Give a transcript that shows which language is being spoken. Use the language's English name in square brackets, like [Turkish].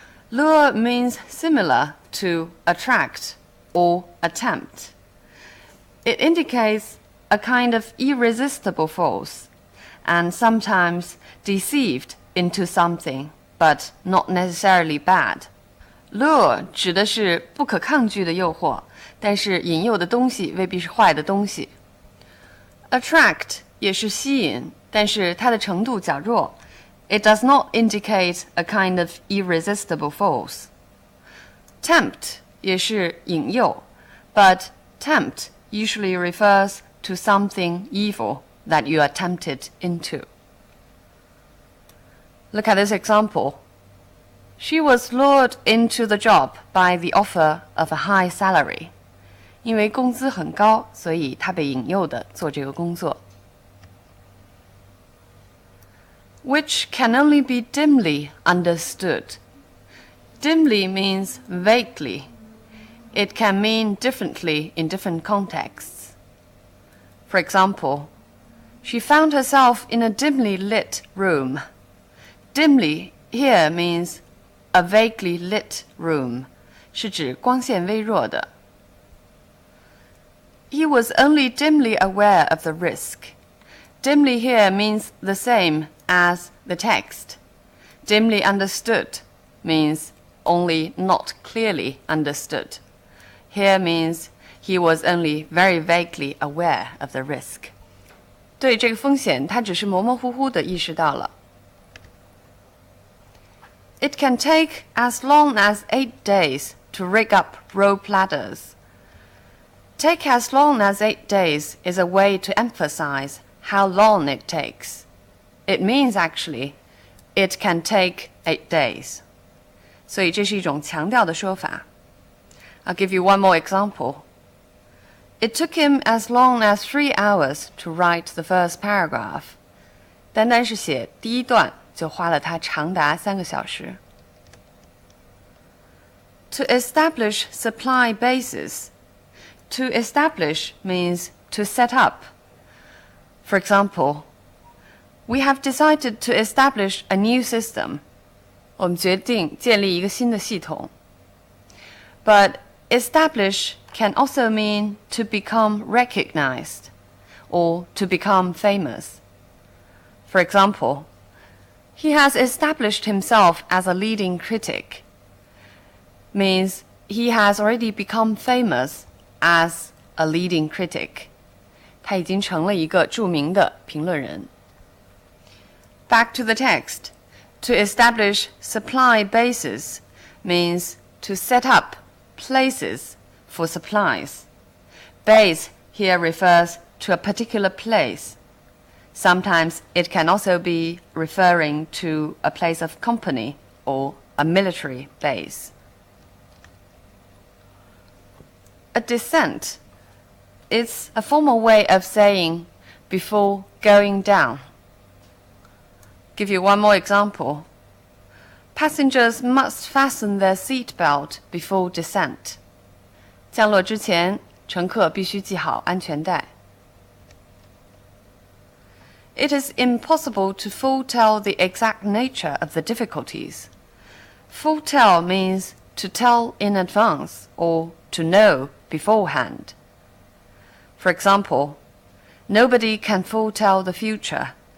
[English] Lure means similar to attract or attempt. It indicates a kind of irresistible force, and sometimes deceived into something, but not necessarily bad. [Chinese] Lure 指的是不可抗拒的诱惑，但是引诱的东西未必是坏的东西。 Attract 也是吸引，但是它的程度较弱。 [English] It does not indicate a kind of irresistible force. Tempt [Chinese] 也是引诱， [English] but tempt usually refers to something evil that you are tempted into. Look at this example. She was lured into the job by the offer of a high salary. [Chinese] 因为工资很高，所以她被引诱的做这个工作。 [English] Which can only be dimly understood. Dimly means vaguely. It can mean differently in different contexts. For example, she found herself in a dimly lit room. Dimly here means a vaguely lit room, [Chinese] 是指光线微弱的。 [English] He was only dimly aware of the risk. Dimly here means the same as the text. Dimly understood means only not clearly understood. Here means he was only very vaguely aware of the risk. [Chinese] 对这个风险，他只是模模糊糊地意识到了。 [English] It can take as long as 8 days to rig up rope ladders. Take as long as 8 days is a way to emphasize how long it takes. It means actually, it can take 8 days. [Chinese] 所以这是一种强调的说法。 [English] I'll give you one more example. It took him as long as 3 hours to write the first paragraph. [Chinese] 单单是写第一段就花了他长达3个小时。 [English] To establish supply bases. To establish means to set up. For example, we have decided to establish a new system. [Chinese] 我们决定建立一个新的系统。 [English] But establish can also mean to become recognized or to become famous. For example, he has established himself as a leading critic. Means he has already become famous as a leading critic. [Chinese] 他已经成了一个著名的评论人。 [English] Back to the text. To establish supply bases means to set up places for supplies. Base here refers to a particular place. Sometimes it can also be referring to a place of company or a military base. A descent is a formal way of saying before going down. Give you one more example. Passengers must fasten their seatbelt before descent. [Chinese] 降落之前，乘客必须系好安全带。 [English] It is impossible to foretell the exact nature of the difficulties. Foretell means to tell in advance or to know beforehand. For example, nobody can foretell the future.